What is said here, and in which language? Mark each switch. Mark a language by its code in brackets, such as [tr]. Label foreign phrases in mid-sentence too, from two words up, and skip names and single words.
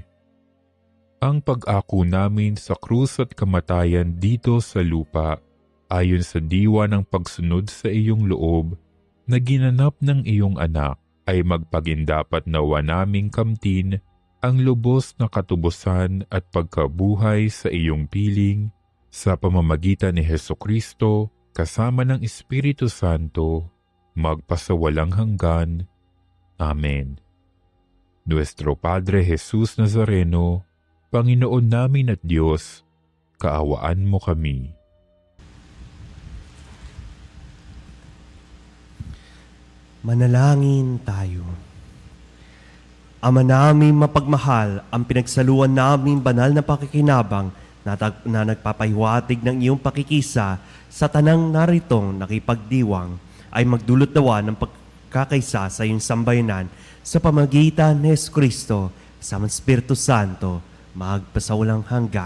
[tl] Ang pag-ako namin sa krus at kamatayan dito sa lupa, ayon sa diwa ng pagsunod sa iyong loob, na ginanap ng iyong anak, ay magpagindapat nawa naming kamtin ang lubos na katubusan at pagkabuhay sa iyong piling, sa pamamagitan ni Hesukristo, kasama ng Espiritu Santo, magpasawalang hanggan. Amen. Nuestro Padre Jesus Nazareno, Panginoon namin at Diyos, kaawaan mo kami. Manalangin tayo. Ama namin mapagmahal, ang pinagsaluan namin banal na pakikinabang na nagpapahiwatig ng iyong pakikisa sa tanang naritong nakipagdiwang ay magdulot nawa ng pagkakaisa sa iyong sambayanan sa pamagitan ni Jesucristo sa Espiritu Santo magpasawalang hanggan.